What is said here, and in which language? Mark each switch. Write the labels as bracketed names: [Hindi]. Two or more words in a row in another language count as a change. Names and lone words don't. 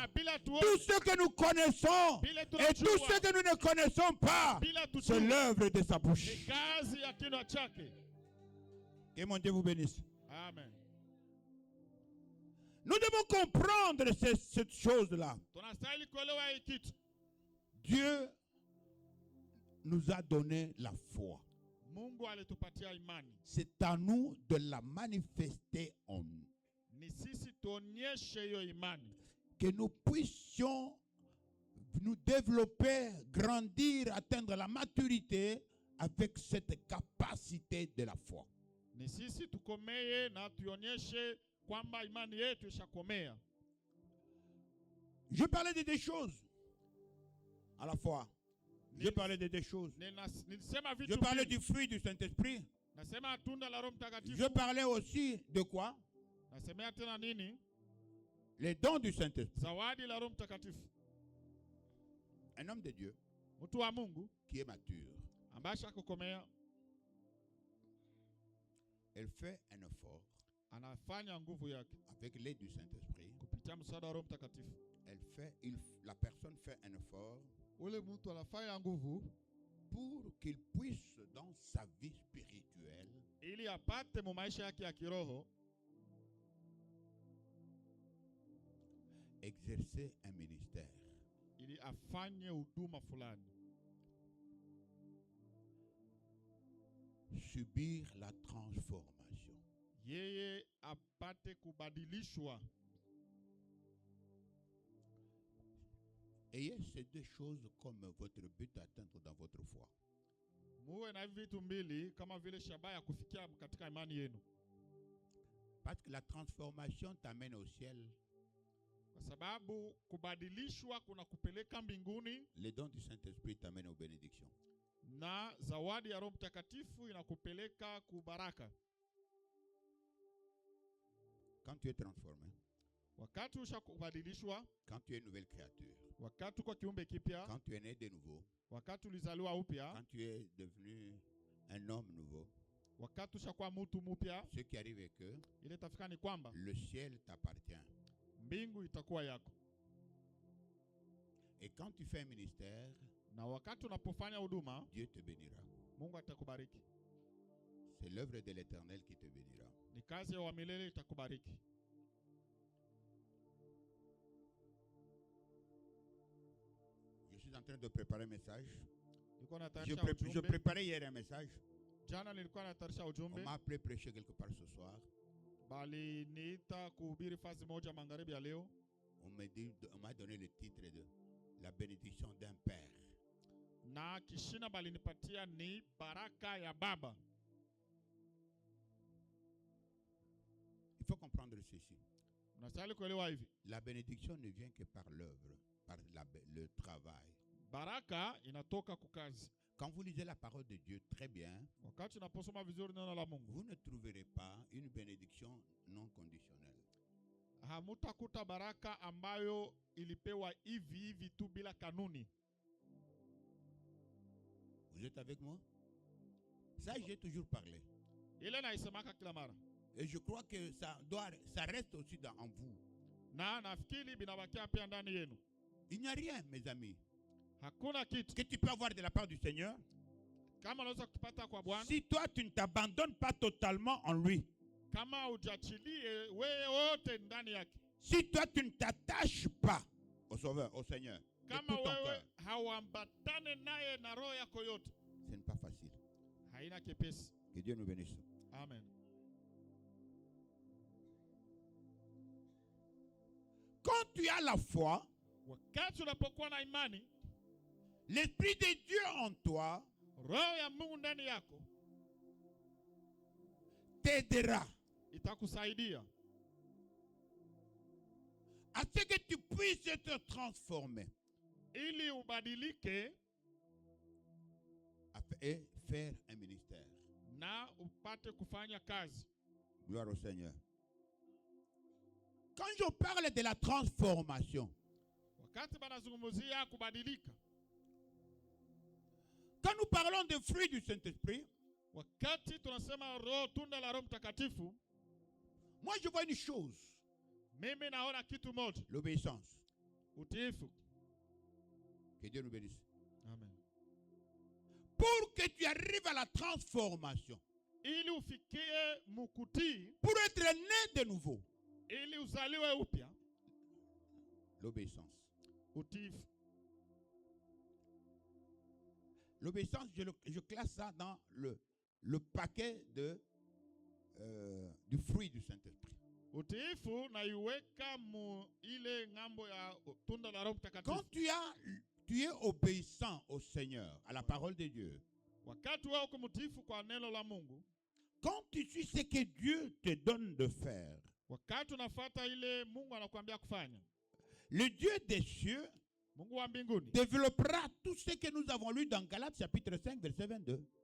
[Swahili] na bila tuone, [French] Tout ce que nous connaissons [Swahili] bila [French] et [Swahili] tunajua, [French] tout ce que nous ne connaissons pas. [Swahili] bila [French] C'est [Swahili] tujue, [French] l'œuvre de sa bouche. [Swahili] ni kazi ya kinywa chake. [French] Que mon Dieu vous bénisse. Amen. Nous devons comprendre cette chose-là. [Swahili] Tunastahili kuelewa hii kitu. [French] Dieu nous a donné la foi. [Swahili] Mungu alitupatia imani, [French] C'est à nous de la manifester en nous. [Swahili] ni sisi tuonyeshe hiyo imani. [French] que nous puissions nous développer, grandir, atteindre la maturité avec cette capacité de la foi. [Swahili] Ni sisi tukomeye na tuonyeshe kwamba imani yetu ishakomea. [French] Je parlais de des choses à la fois. Je parlais de des choses. [Swahili] Nilisema [French] Je [Swahili] vitu [French] parlais [Swahili] mbili. [French] du fruit du Saint-Esprit. [Swahili] Nasema tunda la Roho Mtakatifu. [French] Je parlais aussi de quoi? [Swahili] Nasemea tena nini? [French] Les dons du Saint-Esprit. [Swahili] Zawadi la Roho Mtakatifu. [French] Un homme de Dieu [Swahili] Mtu wa Mungu [French] qui est mature, [Swahili] ambaye shakukomea [French] elle fait un effort [Swahili] anafanya nguvu yake [French] avec l'aide du Saint-Esprit. [Swahili] kupitia msaada wa Roho Mtakatifu. [French] La personne fait un effort [Swahili] Ule mtu anafanya nguvu [French] pour qu'il puisse, dans sa vie spirituelle, [Swahili] ili apate mu maisha yake ya kiroho [French] exercer un ministère. [Swahili] ili afanye huduma fulani, [French] Subir la transformation. [Swahili] yeye apate kubadilishwa. [French] Ayez ces deux choses comme votre but à atteindre dans votre foi. [Swahili] Muwe na hivi vitu mbili kama vile shabaha ya kufikia katika imani yenu, [French] Parce que la transformation t'amène au ciel. [Swahili] kwa sababu kubadilishwa kuna kupeleka mbinguni [French] Les dons du Saint-Esprit t'amènent aux bénédictions. [Swahili] na zawadi ya Roho Mtakatifu inakupeleka kubaraka. [French] Quand tu es transformé, [Swahili] Wakati ushakubadilishwa, [French] quand tu es une nouvelle créature, [Swahili] wakati uko kiumbe kipya, [French] quand tu es né de nouveau, [Swahili] wakati ulizaliwa upya, [French] quand tu es devenu un homme nouveau, [Swahili] wakati ushakuwa mtu mpya, [French] ce qui arrive est que [Swahili] ile tafika ni kwamba [French] le ciel t'appartient. [Swahili] mbingu itakuwa yako. [French] Et quand tu fais un ministère, [Swahili] Na wakati unapofanya huduma, [French] Dieu te bénira. [Swahili] Mungu atakubariki. [French] C'est l'œuvre de l'Éternel qui te bénira. [Swahili] Ni kazi ya milele itakubariki. [French] Je suis en train de préparer un message. [Swahili] Nilikuwa [French] Je, [Swahili] natayarisha [French] je [Swahili] ujumbe. [French] préparais hier un message. [Swahili] Jana nilikuwa natayarisha [French] On [Swahili] ujumbe, [French] m'a appelé prêcher quelque part ce soir. [Swahili] bali niita kuhubiri fazi moja magharibi ya leo, [French] On m'a donné le titre de La bénédiction d'un père. [Swahili] na kishina balinipatia ni baraka ya baba. [French] Il faut comprendre ceci. [Swahili] Unastahili kuelewa hivi, [French] La bénédiction ne vient que par l'œuvre, par le travail. [Swahili] baraka inatoka kukazi. [French] Quand vous lisez la parole de Dieu très bien, [Swahili] Wakati unaposoma vizuri neno la Mungu, [French] vous ne trouverez pas une bénédiction non conditionnelle. [Swahili] hamutakuta baraka ambayo ilipewa hivi hivi tu bila kanuni. [French] Vous êtes avec moi? Ça, j'ai toujours parlé. [Swahili] Ile naisemaka kila mara, [French] Et je crois que ça reste aussi en vous. [Swahili] na nafikiri binabakia pia ndani yenu. [French] Il n'y a rien, mes amis, [Swahili] Hakuna kitu [French] que tu peux avoir de la part du Seigneur [Swahili] kama unaweza kupata kwa Bwana [French] si toi, tu ne t'abandonnes pas totalement en lui. [Swahili] kama ujachilie wewe wote ndani yake. [French] Si toi, tu ne t'attaches pas au Sauveur, au Seigneur, de [Swahili] Kama [French] tout ton [Swahili] wewe [French] cœur, [Swahili] hauambatane naye na roho yako yote, [French] ce n'est pas facile. [Swahili] haina kepesi. [French] Que Dieu nous bénisse. Amen. Quand tu as la foi, [Swahili] Wakati unapokuwa na imani, [French] l'Esprit de Dieu en toi [Swahili] roho ya Mungu ndani yako [French] t'aidera [Swahili] itakusaidia [French] à ce que tu puisses être transformé [Swahili] ili ubadilike [French] et faire un ministère. [Swahili] na upate kufanya kazi. [French] Gloire au Seigneur. Quand je parle de la transformation, [Swahili] Wakati banazungumzia kubadilika, [French] quand nous parlons des fruits du Saint-Esprit, [Swahili] wakati tunasema roho, tunda la Roho Mtakatifu, [French] moi je vois une chose, [Swahili] mimi naona kitu moja, [French] l'obéissance. [Swahili] utiifu. [French] Que Dieu nous bénisse. Amen. Pour que tu arrives à la transformation, [Swahili] Ili ufikie mukutii, [French] pour être né de nouveau, [Swahili] ili uzaliwe upya, [French] l'obéissance. [Swahili] utiifu. [French] L'obéissance, je classe ça dans le paquet du fruit du Saint-Esprit. [Swahili] Utiifu na iweka mu ile ngambo ya tunda la Roho Mtakatifu. [French] Quand tu es obéissant au Seigneur, à la parole de Dieu, [Swahili] Wakati wewe uko mtiifu kwa neno la Mungu, [French] quand tu suis ce que Dieu te donne de faire, [Swahili] wakati unafuata ile Mungu anakuambia kufanya, [French] le Dieu des cieux [Swahili] Mungu wa mbinguni [French] développera tout ce que nous avons lu dans Galates chapitre 5 verset 22.